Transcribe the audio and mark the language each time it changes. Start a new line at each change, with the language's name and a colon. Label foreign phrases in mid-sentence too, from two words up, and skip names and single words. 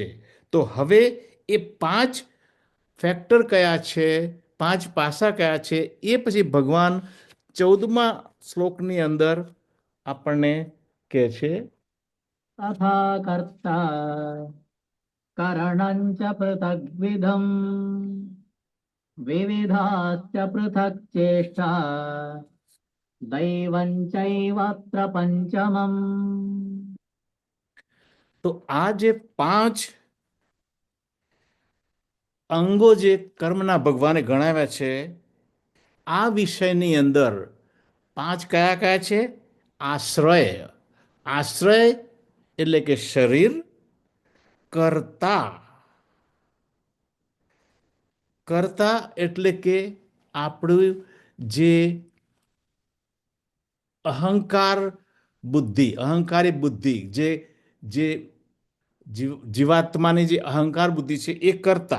Gujarati: તો હવે એ 5 ફેક્ટર કયા છે, 5 પાસા કયા છે, એ પછી ભગવાન 14મા શ્લોકની અંદર આપણને કહે છે.
Sanskrit: તથા કર્તા કरणञ्च पृथग्विधम् विविधाश्च पृथक् चेष्टा दैवं चैवत्र पञ्चमम्.
Gujarati: તો આ જે 5 અંગો જે કર્મના ભગવાને ગણાવ્યા છે, આ વિષયની અંદર 5 કયા કયા છે? આશ્રય એટલે કે શરીર, કર્તા એટલે કે આપણું જે અહંકારી બુદ્ધિ, જે જીવાત્માની જે અહંકાર બુદ્ધિ છે એ કર્તા.